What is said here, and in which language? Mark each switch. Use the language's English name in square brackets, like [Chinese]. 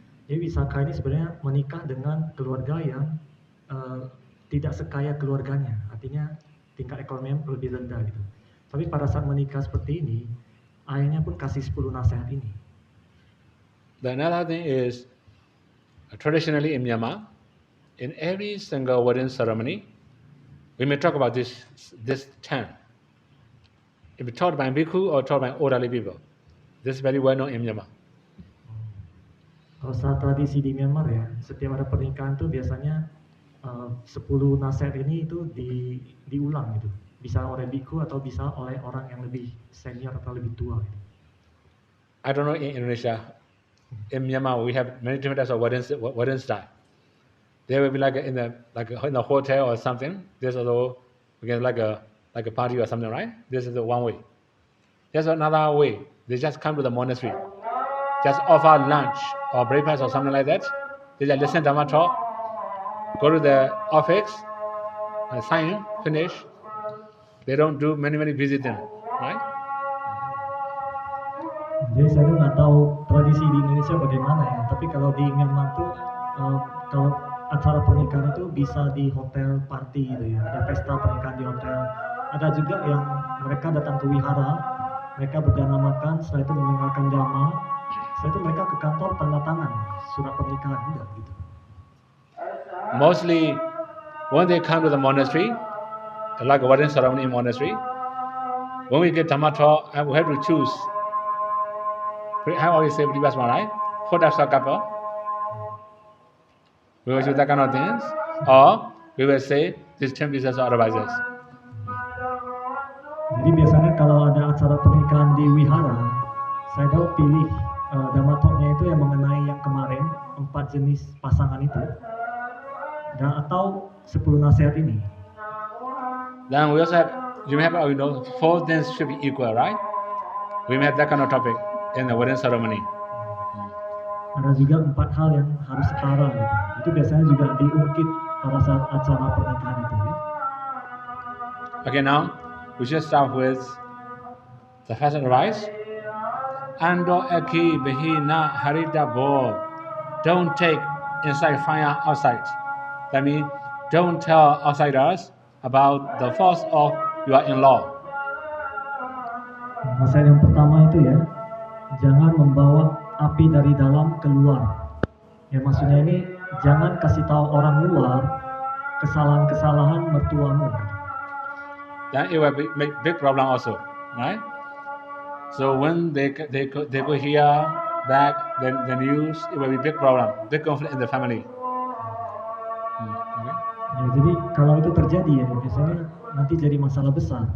[Indonesian] Jadi Visakha ini sebenarnya menikah dengan keluarga yang tidak sekaya keluarganya. Artinya tingkat ekonominya lebih rendah gitu. Tapi pada saat menikah seperti ini, ayahnya pun kasih 10 nasihat ini. [English] The another thing is, traditionally in Myanmar, in every single wedding ceremony, we may talk about this 10. If it's taught by bhikkhu or taught by elderly people, this is very well known in Myanmar. [Indonesian] Kalau saat tradisi di Myanmar ya, setiap ada pernikahan tuh biasanya 10 nasihat ini itu diulang gitu. Bisa oleh bhikkhu atau bisa oleh orang yang lebih senior atau lebih tua. Gitu. [English] I don't know in Indonesia. In Myanmar, we have many different types of wedding style. There will be like in a hotel or something. There's also again like a party or something, right? This is the one way. There's another way. They just come to the monastery, just offer lunch or breakfast or something like that. They just listen to Dhamma talk, go to the office, sign, finish. They don't do many busy things, right? [Indonesian] Jadi saya tuh nggak tahu tradisi di Indonesia bagaimana ya. Tapi kalau di Myanmar tuh kalau acara pernikahan itu bisa di hotel party gitu ya. Ada pesta pernikahan di hotel. Ada juga yang mereka datang ke wihara, mereka berdana makan, setelah itu mendengarkan dhamma, setelah itu mereka ke kantor tanda tangan surat pernikahan udah gitu. [English] Mostly when they come to the monastery, like a wedding ceremony in monastery, when we get Dhamma talk, we have to choose. I always say, right? 4 types of couple. We will choose that kind of things, or we will say these 10 pieces of advices. [Indonesian] Jadi biasanya kalau ada acara pernikahan di wihara, saya tahu pilih damatoknya itu yang mengenai yang kemarin 4 jenis pasangan itu, dan atau 10 nasihat ini. [English] Then we also have, you may have, 4 things should be equal, right? We may have that kind of topic in the wedding ceremony. [Indonesian] Ada juga 4 hal yang harus setara gitu. Itu biasanya juga diungkit pada saat acara pernikahan itu ya. [English] Okay, now we should start with the first advice. [Pali] Ando eki behina harita bo. [English] Don't take inside fire outside. That means don't tell outsiders about the faults of your in-law. [Indonesian] Nasihat yang pertama itu ya, jangan membawa api dari dalam keluar. Ya maksudnya ini jangan kasih tahu orang luar kesalahan-kesalahan mertuamu. [English] Then it will make big problem also, right? So when they go hear back the news, it will be big problem, big conflict in the family. Okay? [Indonesian] Ya, jadi kalau itu terjadi ya biasanya nanti jadi masalah besar.